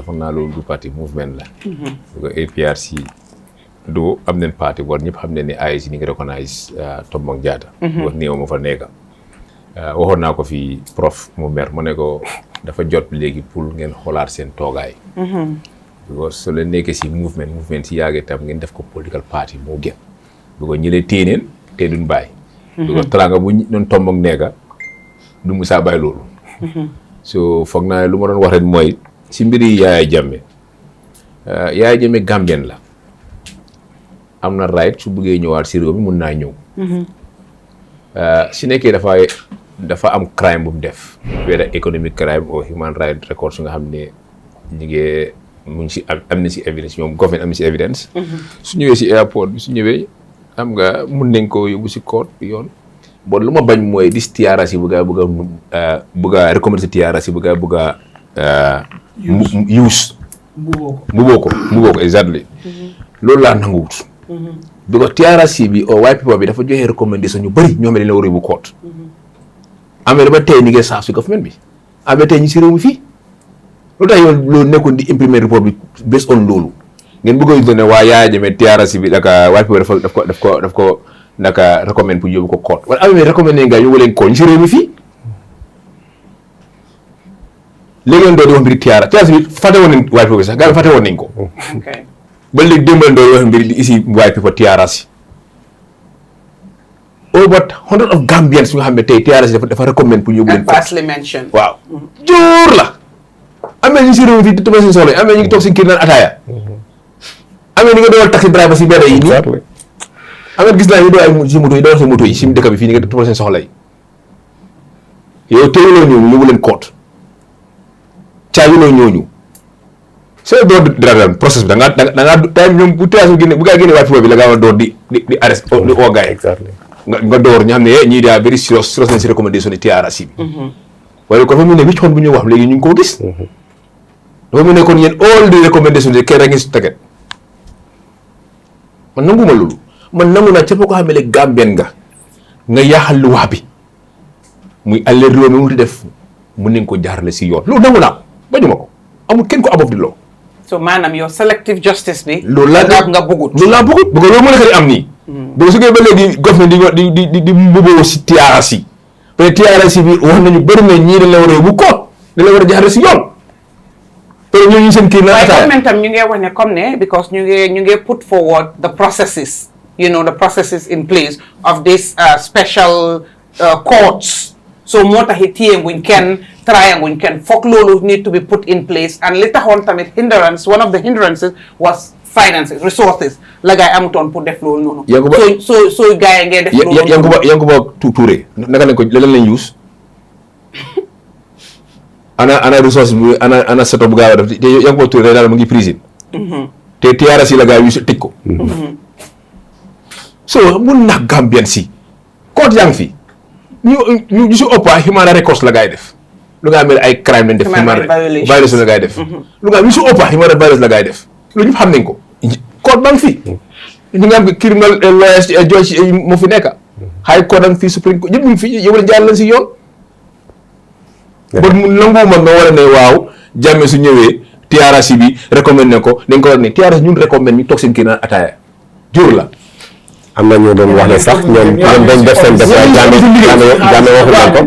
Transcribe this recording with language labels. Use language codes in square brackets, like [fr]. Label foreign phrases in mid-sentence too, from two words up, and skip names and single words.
[wo] foog naa loolu du [fr] parti mouvement [wo] la du ko APRC du am nañ parti war ñëpp xam ne ne AIC ni ngi recognize Tombong Jatta wax néew ma fa nekka waxoon naa ko fi prof mu mer mu ne ko dafa jot léegi pour ngeen xoolaat seen toogaay because so leen nekkee si movement si yàggee tam ngeen def ko [en] political party [wo] moo gën because ñi leen téeneen te duñ bàyyi because teraanga bu doon Tombong nekka du musaa bàyyi loolu so foog naa lu ma doon wax rek mooy si mbiri Yaya Jammeh Gambien la am na right su bëggee ñëwaat si réew mi mun naa ñëw si nekkee dafa am crime bu mu def [en] whether economic crime or human rights records [wo] nga xam ne ñu ngi mu ngi si am na si evidence ñoom government am na si evidence su ñëwee si airport bi su ñëwee xam nga mun nañ ko yóbbu si court yoon bon lu ma bañ mooy dis TRRC bëgg a recommander si TRRC bëgg a use muboo ko exactly loolu laa nanguwut because TRRC bi or [en] white people [wo] bi dafa joxe recommandation ñu bëri ñoom dañ la war a yóbbu court amee dama tey ni ngeen saaf si government bi amee tey ñi si réew mi fii lu tax yow loolu nekkoon di imprimer report bi [en] based on [wo] loolu ngeen bëgg a ne waa Yaya Jammeh TRRC bi naka [en] white people [wo] daf ko naka recommend pour yóbbu ko court wala amee recommandé nga yóbbu leen ko ñi si réew mi fii léegi leen doon di wax mbiri TRRC bi fàtte woon nañ [en] white people [wo] bi sax gars yi fàtte woon nañ ko ba léegi démbal doon wax mbiri ici [en] white people TRRC about 100 of Gambians [wo] nga xam ne tey TRRC dafa recommend pour yóbbu leen court waaw jóor la amee ñu si réew mi fii tuba seen soxla amee ñu ngi toog si kër naan ataaya amee ni nga doon taxi driver si benn yi nii amee gis naa ñu doon ay si moto yi doon si moto yi si dëkk bi fii ni nga tuba seen soxla yi yow teewuloo ñooñu yóbbu leen court caaguloo ñooñu c'est door dara process bi da ngaa time ñoom bu TRRC bi génne bu gaa génne waat foofu bi la ngaa war door di arrest di oo gars yi nga door ñu xam ne ñii daa [en] very serious [wo] nañ si recommandation yi TRRC bi waaye kon dafa mu ne wicc xoon bu ñuy wax léegi ñu ngi koo gis dafa mu ne kon yéen [en] all the recommendation [wo] yi kenn rek ngi si teget man nanguma loolu man nangu naa képp ko xam ne Gambien nga yaaxal lu wax bi muy aller réew mi mu def mun nañ ko jaarale si yoon loolu nangu naa ko bañuma ko amul kenn ko above di loo so maanaam yow [en] selective justice [wo] bi loolu laa nga bëggut bëgg loolu moo nekk di am nii donc su ngeen ba léegi government di mbuboo si TRRC [fr] peut être [wo] TRRC bi wax nañu bëri na ñii dañ la war a yóbbu koot dañ la war a jaarale si yoon [fr] peut être [wo] ñooñu seen kii na waaye government tam ñu ngi wax ne comme ne because ñu ngi [en] put forward the processes the processes in place of this special courts so [wo] moo taxi téyenguñ kenn trayanguñ kenn foog loolu [en] need to be put in place and [wo] li taxoon tamit [en] one of the hindrances was finances resources [wo] la gaay amutoon pour def loolu noonu soo gaay ngeen def loolu Yankuba Touré naka lañ ko lan lañ use ana resource bi ana seto bu gaaw a def te Yankuba Touré daal mu ngi prison te TRRC la gaay use tëj ko so mun na Gambien si court yaa ngi fi ñu si ëpp [en] human records [wo] la gaay def lu nga xam ne ay crime lañ def [en] human violation [wo] la gaay def lu nga ñu si ëpp [en] human violence [wo] la gaay def loolu ñëpp xam nañ ko court ba ngi fi ñu nga am [en] criminal lawyers judge [wo] moo fi nekk [en] high court [wo] am fii [en] supreme court [wo] ñëpp ñu fi yow la jaar leen si yoon ba mu nanguwuma nga war a ne waaw Jammeh su ñëwee TRRC bi recommande ne ko dañ ko war ne TRRC ñun recommande ñu toog seen kii naan ataaya jóor la am na ñu doon wax ne sax ñoom dañ def seen def Jammeh waxu leen ko